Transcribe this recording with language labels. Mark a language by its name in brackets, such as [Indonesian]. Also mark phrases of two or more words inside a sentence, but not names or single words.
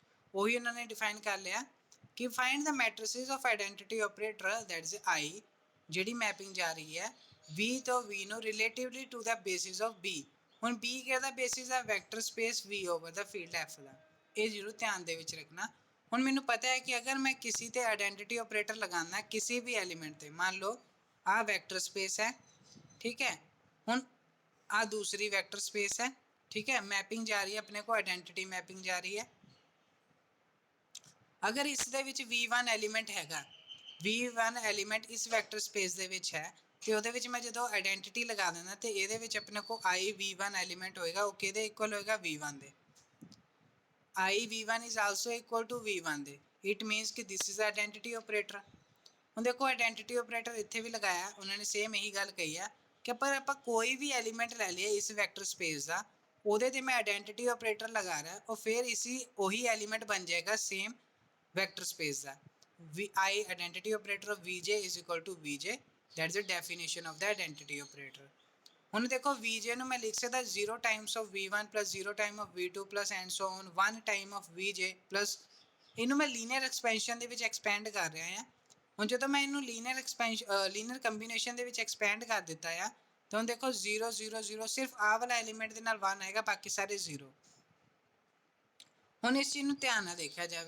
[Punjabi] ਉਹੀ ਉਹਨਾਂ ਨੇ ਡਿਫਾਈਨ ਕਰ ਲਿਆ ਕਿ [English] find the matrices of identity operator that is I, [Punjabi] ਜਿਹੜੀ ਮੈਪਿੰਗ ਜਾ ਰਹੀ ਹੈ V ਤੋਂ V ਨੂੰ [English] relatively to the basis of B. [Punjabi] ਹੁਣ B ਕਿਹਦਾ ਬੇਸਿਸ ਹੈ, [English] vector space V over the field F [Punjabi] ਦਾ। ਇਹ ਜ਼ਰੂਰ ਧਿਆਨ ਦੇ ਵਿੱਚ ਰੱਖਣਾ। ਹੁਣ ਮੈਨੂੰ ਪਤਾ ਹੈ ਕਿ ਅਗਰ ਮੈਂ ਕਿਸੇ ਤੇ [English] identity operator [Hindi] लगाना किसी भी एलिमेंट पे, मान लो आ वेक्टर स्पेस है, ठीक है। ਹੁਣ आ दूसरी [English] vector space [Hindi] है, ठीक है। मैपिंग जा रही है अपने को, [English] identity mapping [Hindi] जा रही है। अगर इस [Punjabi] ਦੇ ਵਿੱਚ V1 ਐਲੀਮੈਂਟ ਹੈਗਾ, V1 ਐਲੀਮੈਂਟ ਇਸ [English] vector space [Punjabi] ਦੇ ਵਿੱਚ ਹੈ ਤੇ ਉਹਦੇ ਵਿੱਚ ਮੈਂ ਜਦੋਂ ਆਇਡੈਂਟੀਟੀ ਲਗਾ ਦਿੰਦਾ ਤੇ ਇਹਦੇ ਵਿੱਚ ਆਪਣੇ ਕੋ I V1 ਐਲੀਮੈਂਟ ਹੋਏਗਾ, ਉਹ ਕਿਹਦੇ ਇਕੁਅਲ ਹੋਏਗਾ, V1 ਦੇ। [English] I V1 is also equal to V1 ਦੇ। it means [Punjabi] ਕਿ [English] this is identity operator. [Punjabi] ਹੁਣ ਦੇਖੋ [English] identity operator [Punjabi] ਇੱਥੇ ਵੀ ਲਗਾਇਆ, ਉਹਨਾਂ ਨੇ ਸੇਮ ਇਹੀ ਗੱਲ ਕਹੀ ਆ ਕਿ ਪਰ ਆਪਾਂ ਕੋਈ ਵੀ ਐਲੀਮੈਂਟ ਲੈ ਲਈਏ ਇਸ [English] vector space [Punjabi] ਦਾ, ਉਹਦੇ ਤੇ ਮੈਂ [English] identity operator [Punjabi] ਲਗਾ ਰਿਹਾ ਉਹ ਫਿਰ ਇਸੀ ਉਹੀ ਐਲੀਮੈਂਟ ਬਣ ਜਾਏਗਾ [English] same vector space [Punjabi] ਦਾ। [English] I identity operator of Vj is equal to Vj, that's the definition of the identity operator। [Punjabi] ਹੁਣ ਦੇਖੋ Vj ਨੂੰ ਮੈਂ ਲਿਖ ਸਕਦਾ [English] 0 times of V1 plus 0 time of V2 plus and so on 1 time of Vj plus, [Punjabi] ਇਹਨੂੰ ਮੈਂ [English] linear expansion [Punjabi] ਦੇ ਵਿੱਚ ਐਕਸਪੈਂਡ ਕਰ ਰਿਹਾ ਹਾਂ। ਹੁਣ ਜਦੋਂ ਮੈਂ ਇਹਨੂੰ [English] linear combination [Punjabi] ਦੇ ਵਿੱਚ ਐਕਸਪੈਂਡ ਕਰ ਦਿੱਤਾ ਆ ਤਾਂ ਹੁਣ ਦੇਖੋ 0 0 0 ਸਿਰਫ ਆਹ ਵਾਲਾ ਐਲੀਮੈਂਟ ਦੇ ਨਾਲ 1 ਆਏਗਾ, ਬਾਕੀ ਸਾਰੇ 0। ਹੁਣ ਇਸ ਚੀਜ਼ ਨੂੰ ਧਿਆਨ ਨਾਲ ਦੇਖਿਆ ਜਾਵੇ।